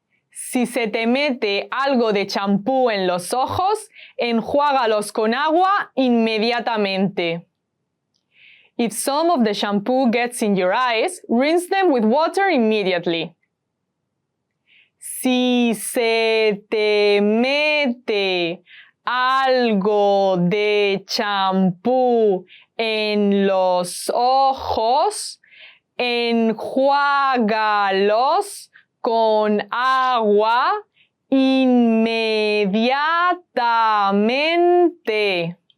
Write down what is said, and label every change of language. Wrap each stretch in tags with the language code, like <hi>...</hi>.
<es>Si se te mete algo de champú en los ojos, enjuágalos con agua inmediatamente.</es> <en>If some of the shampoo gets in your eyes, rinse them with water immediately.</en> <es>Si se te mete algo de champú en los ojos, enjuágalos con agua inmediatamente.</es>